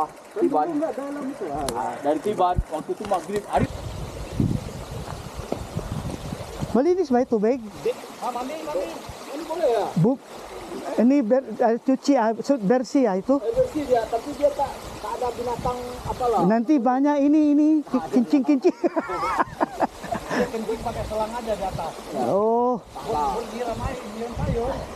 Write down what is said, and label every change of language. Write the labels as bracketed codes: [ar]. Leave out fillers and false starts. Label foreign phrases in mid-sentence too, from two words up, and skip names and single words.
[id] Tiban. Dari Tiban waktu itu maghrib. [tl] Malinis ba yung tubig? Mami. [id] Ini boleh ya? Ini cuci, bersih ya itu? Bersih dia, tapi dia tak ada binatang apalah. Nanti banyak ini kincing-kincing. Dia kencing pakai selang aja di atas. Oh, Bersiram sayur.